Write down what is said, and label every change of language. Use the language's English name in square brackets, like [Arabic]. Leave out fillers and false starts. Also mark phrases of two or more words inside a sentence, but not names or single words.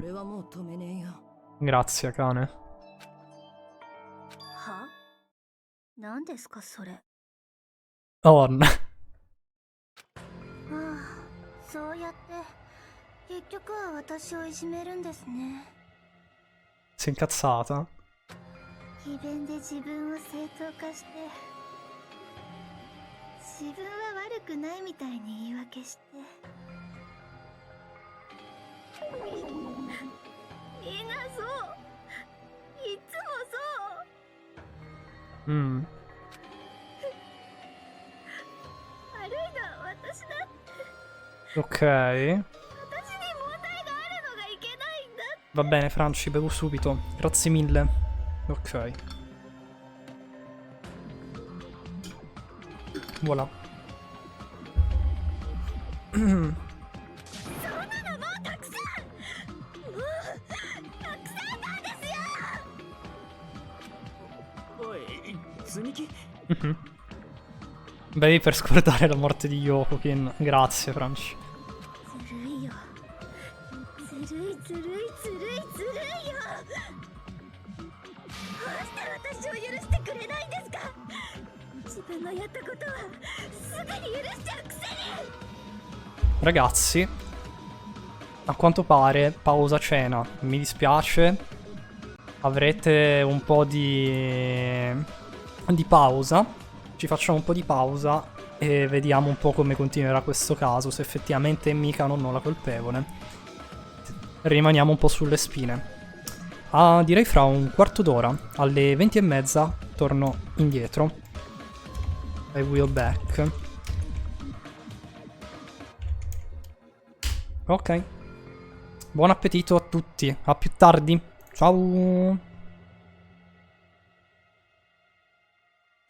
[Japanese] 俺はもう止めねえよ。 [Italian] Grazie, Akane. [Japanese] は？何ですかそれ。 [Italian] Oh, [Japanese] ああ、そうやって結局は私をいじめるんですね。 [Italian] si è incazzata. [Japanese] 詭弁で自分を正当化して自分は悪くないみたいに言い訳して、みんなそう、いつもそう。 Mm. 悪いのは私だって。 [Italian] Ok. [Japanese] 私に問題があるのがいけないんだ。 [Italian] Va bene, Franci, bevo subito. Grazie mille. Ok. Voilà. [Japanese] そんなのもうたくさん、もうたくさんなんですよ。おい積木 Mhm. [Italian] Bevi per scordare la morte di Yokokin. Grazie, Franci. [Japanese] ずるいよ。ずるいずるいずるいずるいよ。どうして私を許してくれないんですか。自分のやったことはすぐに許しちゃうくせに。 [Italian] Ragazzi, a quanto pare pausa cena. Mi dispiace. Avrete un po' di pausa. Ci facciamo un po' di pausa e vediamo un po' come continuerà questo caso, se effettivamente è Mika o no la colpevole. Rimaniamo un po' sulle spine. Direi fra un quarto d'ora, alle 20:30, torno indietro. [English] I will back. [Italian] Ok. Buon appetito a tutti. A più tardi. Ciao.